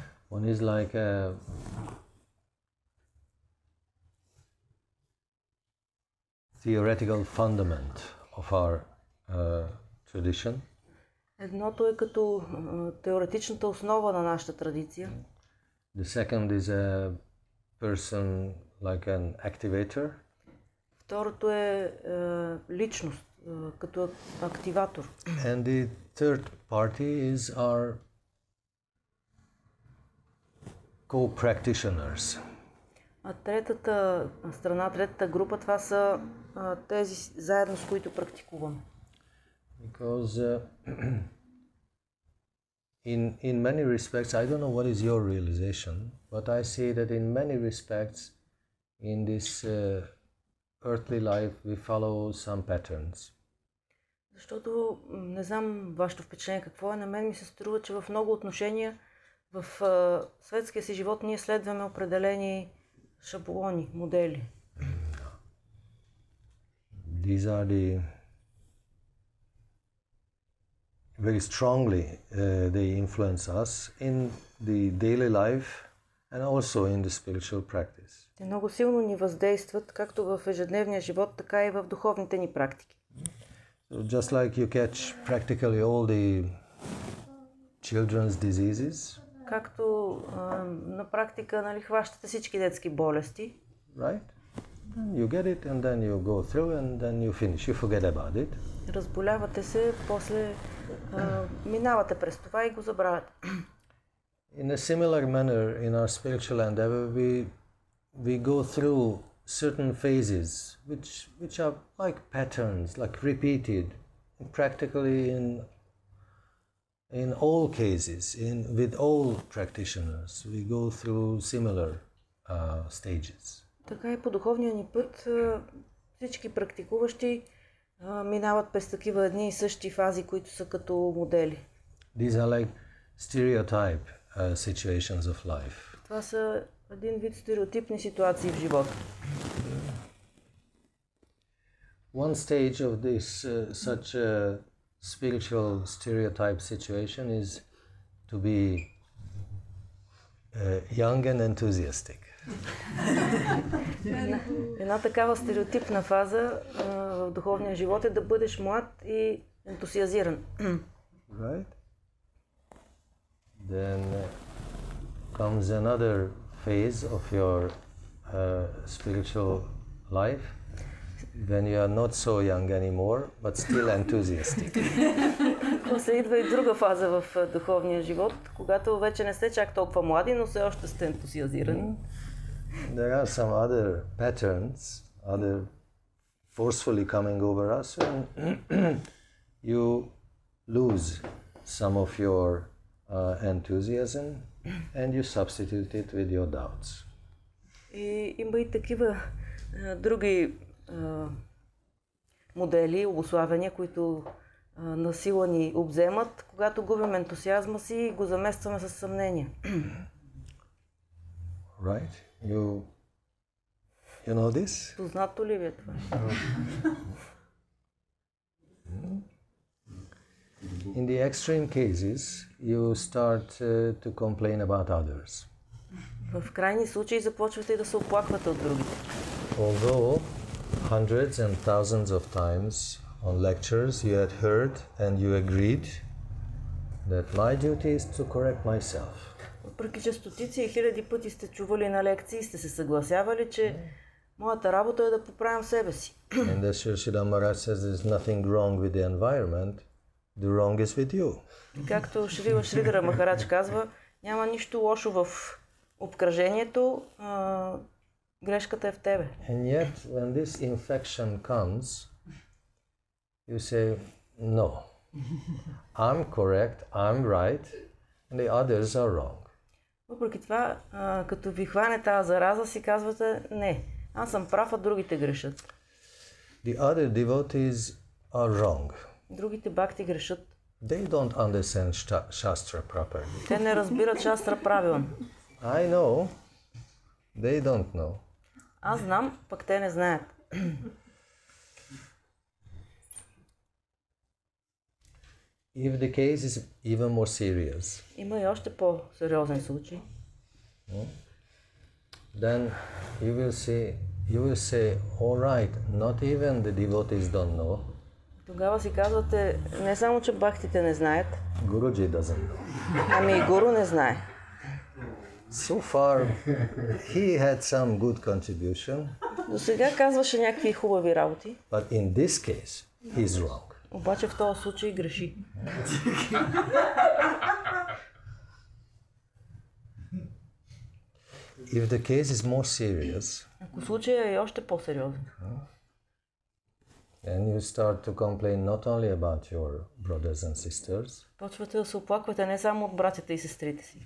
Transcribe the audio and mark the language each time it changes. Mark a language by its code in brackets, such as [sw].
[en] One is like a theoretical fundament of our tradition. [bg] Едното е като теоретичната основа на нашата традиция. [en] The second is a person like an activator. [bg] Второто е личност, като активатор. [en] And the third party is our co-practitioners. [bg] А третата страна, третата група, това са тези заедно с които практикуваме. [en] Because in many respects, I don't know what is your realization, but I see that in many respects, in this earthly life, we follow some patterns. [bg] Защото не знам вашето впечатление какво е, на мен ми се струва, че в много отношения в светския си живот ние следваме определени шаблони, модели. [en] These are the very strongly they influence us in the daily life and also in the spiritual practice. [bg] Те много силно ни въздействат както в ежедневния живот, така и в духовните ни практики. [en] So just like you catch practically all the children's diseases. [bg] Както на практика, нали, хващате всички детски болести. [en] Right? You get it and then you go through and then you finish. You forget about it. [bg] Разболявате се, после минавате през това и го забравяте. [en] In a similar manner, in our spiritual endeavor, we go through certain phases which are like patterns, like repeated, practically in all cases, with all practitioners, we go through similar stages. [bg] Така и по духовния ни път всички практикуващи минават през такива едни и същи фази, които са като модели. [en] These are like stereotype situations of life. [bg] Това са един вид стереотипни ситуации в живота. [en] One stage of this such a spiritual stereotype situation is to be young and enthusiastic. [bg] Една такава стереотипна фаза в духовния живот е да бъдеш млад и ентусиазиран. [en] Right? Then comes another phase of your spiritual life when you are not so young anymore, but still enthusiastic. [bg] После идва и друга фаза в духовния живот, когато вече не сте чак толкова млади, но все още сте ентусиазирани. [en] There are some other patterns, other forcefully coming over us when you lose some of your enthusiasm and you substitute it with your doubts. [bg] И има и такива други модели, обуславяния, които насила ни обземат, когато губим ентусиазма си и го заместваме с съмнения. [en] Right? You know this? [bg] Познато ли ви е това? [en] In the extreme cases, you start to complain about others. [bg] В крайни случаи започвате и да се оплаквате от другите. [en] Although hundreds and thousands of times on lectures you had heard and you agreed that my duty is to correct myself. [bg] Въпреки че стотици и хиляди пъти сте чували на лекции, сте се съгласявали, че моята работа е да поправям себе си. [en] And as Srila Maharaj says, there's nothing wrong with the environment, the wrong is with you. [bg] Както Шрила Шридхара Махарадж казва, няма нищо лошо в обкръжението, грешката е в тебе. [en] And yet, when this infection comes, you say, no, I'm correct, I'm right, and the others are wrong. [bg] Въпреки това, като ви хване тази зараза, си казвате, не, аз съм прав, а другите грешат. [en] The other devotees are wrong. [bg] Другите бхакти грешат. [en] They don't understand Shastra properly. [bg] Те не разбират шастра правилно. [en] I know, they don't know. [bg] Аз знам, пък те не знаят. [en] If the case is even more serious, [bg] има и още по-сериозен случай. [en] Then you will say, all right, not even the devotees don't know. [bg] Тогава си казвате, не само, че бхактите не знаят, [en] Guruji doesn't know. [bg] ами и гуру не знае. [en] So far, he had some good contribution. [bg] До сега казваше някакви хубави работи. [en] But in this case, he's wrong. [bg] Обаче в този случай греши. [en] If the case is more serious, [bg] ако случаят е още по-сериозен, [en] then you start to complain not only about your brothers and sisters, [bg] почвате да се оплаквате не само от братята и сестрите си,